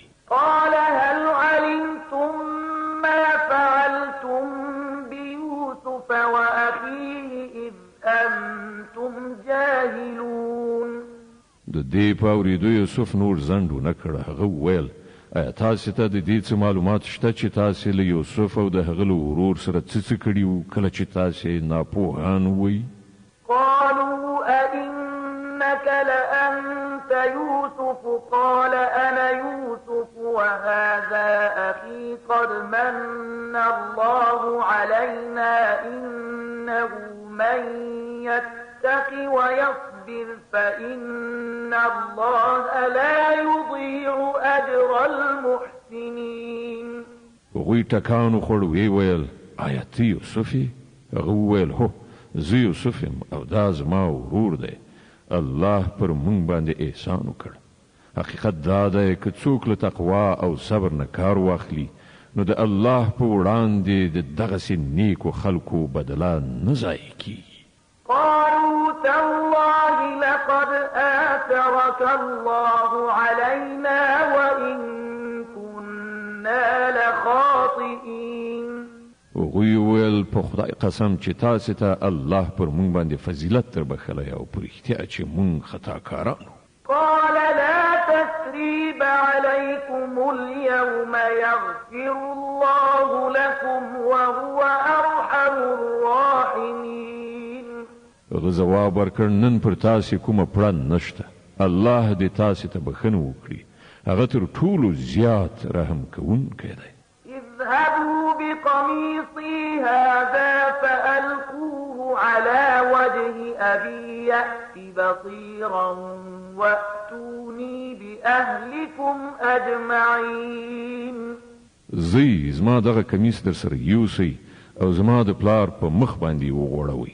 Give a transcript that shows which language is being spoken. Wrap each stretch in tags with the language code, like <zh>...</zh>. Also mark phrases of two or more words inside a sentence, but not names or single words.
<ar>قال هل علمتم ما فعلتم بيوسف وأخيه إذ أنتم جاهلون.</ar> <ps>د دې په اورېدو یوسف نور ځنډ ونه کړ. هغه وویل ایا تاسو ته د دې څه معلومات شته چې تاسو له یوسف او د هغه له ورور سره څه کړي وو کله چې تاسو ناپوهان وئ؟</ps> <ar>قالوا أئنك لأنت يوسف قال أنا يوسف وهذا أخي قد من الله علينا إنه من يتق ويصبر فإن الله لا يضيع أجر المحسنين.</ar> <ps>وغوی ټکانو خوړ وی ویل آیا ته یوسف یې؟ هغه وویل هو زه یوسف یم او دا زما ورور دی. الله پر مونږ باندې احسان وکړ. حقیقت دا دی که څوک له تقوا او صبر نه کار واخلي نو د الله په وړاندې د دغسې نیکو خلکو بدله نه ضایع کیږي.</ps> <ar>قالوا تالله لقد آثرك الله علينا وإن كنا لخاطئين.</ar> <ps>هغوی وویل په خدای قسم چې تاسې ته الله پر مونږ باندې فضیلت در بخلی او په رښتیا چې مونږ خطاکاران وو.</ps> <ar>قال لا تثريب عليكم اليوم يغفر الله لكم وهو أرحم الراحمين.</ar> <ps>هغه ځواب ورکړ نن پر تاسې کومه پړه نشته. الله دې تاسې ته بخښنه وکړي. هغه تر ټولو زیات رحم کوونکی دی.</ps> <ar>اذهبوا بقميصي هذا فألقوه على وجه أبي يأت بصيرا وأتوني بأهلكم أجمعين.</ar> <ps>زی زما دغه کمیس در سره یوسئ او زما د پلار په مخ باندې وغوړوئ.</ps>